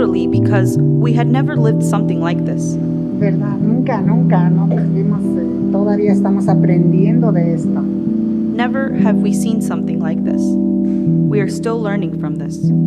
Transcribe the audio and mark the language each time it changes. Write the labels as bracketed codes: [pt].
[en] Because we had never lived something like this. [es] ¿Verdad? Nunca, no vivimos, todavía estamos aprendiendo de esto. [en] Never have we seen something like this. We are still learning from this.